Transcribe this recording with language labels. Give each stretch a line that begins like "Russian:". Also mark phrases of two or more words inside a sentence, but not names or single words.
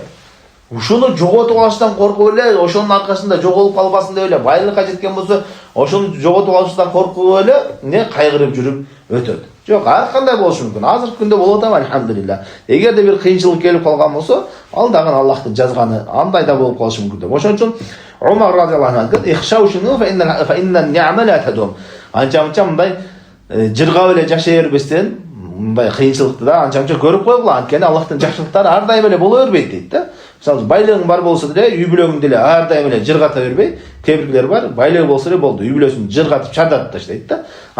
Kyrgyz: Ушуну жоготуп алыштан коркуп эле, ошонун аркасында жоголуп калбасын деп эле, байлыкка жеткен болсо, ошону жоготуп алыштан коркуп эле, кайгырып жүрүп өтөт. Жок, ар кандай болушу мүмкүн. Азыркы күндө болот ама алхамдулилла. Эгерде бир кыйынчылык келип калган болсо, ал дагы Аллахтын жазганы, андай да болуп калышы мүмкүн деп. Ошон үчүн Умар
Arabic: رضي الله عنه اخشوشنوا فإن النعمة لا تدوم.
Kyrgyz: Анча-мынча мындай жыргап эле жашай бербестен, мындай кыйынчылыкты да анча-мынча көрүп койгула. Анткени Аллахтын жакшылыктары ар дайым эле боло бербейт дейт да. Мисалы, байлыгың бар болсо деле, үй бүлөгүңдү эле ар дайым эле жыргата бербей, кээ бирлер бар, байлыгы болсо эле болду, үй бүлөсүн жыргатып чардатып таштайт да.